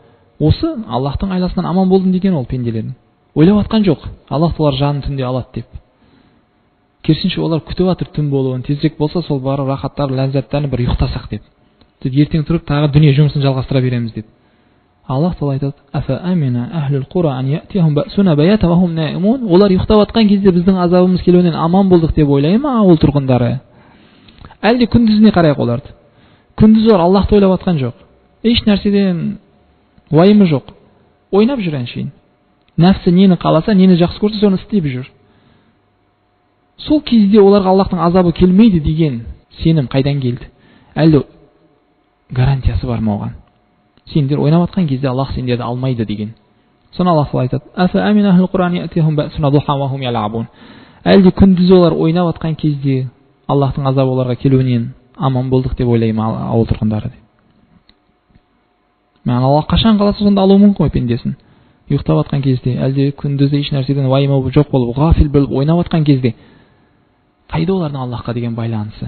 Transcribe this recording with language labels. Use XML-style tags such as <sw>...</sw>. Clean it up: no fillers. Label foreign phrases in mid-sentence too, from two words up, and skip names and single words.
<kk>Осы Аллахтың айласынан аман болдым деген ол пенделердің. Ойлап жатқан жоқ, Аллах олар жанын түнде алады деп. Керісінше олар күтіп жатыр түн болуын, тезірек болса сол бар рахаттар, ләззаттарын бір ұйықтасақ деп. Ертең тұрып тағы дүние жұмысын жалғастыра береміз деп. Аллах Тағала айтады:</kk> <ar>"أفأمن أهل القرى أن يأتيهم بأسنا بياتا وهم نائمون."</ar> <kk>Олар ұйықтап жатқан кезде біздің азабымыз келуінен аман болдық деп ойлай ма ауыл тұрғындары? Әлде күндізіне қарайық оларды. Күндіз олар Аллахты ойлап жатқан жоқ. Еш нәрседен уайымы жоқ. Ойнап жүр әншейін. Нәпсі нені қаласа, нені жақсы көрсе, соны істеп жүр. Сол кезде оларға Аллахтың азабы келмейді деген сенім қайдан келді? Әлде гарантиясы бар ма оған? Сендер ойнап жатқан кезде Аллах сендерді алмайды деген. Соны Аллах айтады:</kk> <ar>"أفأمن أهل القرى أن يأتيهم بأسنا ضحى وهم يلعبون."</ar> <kk>Әлде күндіз олар ойнап жатқан кезде Аллахтың азабы оларға келуінен аман болдық деп ойлай ма ауыл тұрғындары деп. Мән Аллах қашан қаласа сонда алуы мүмкін ғой пендесін. Ұйықтап жатқан кезде, әлде күндізде еш нәрседен уайымы жоқ болып, ғафил болып ойнап жатқан кезде қайда олардың Аллахқа деген байланысы?</kk>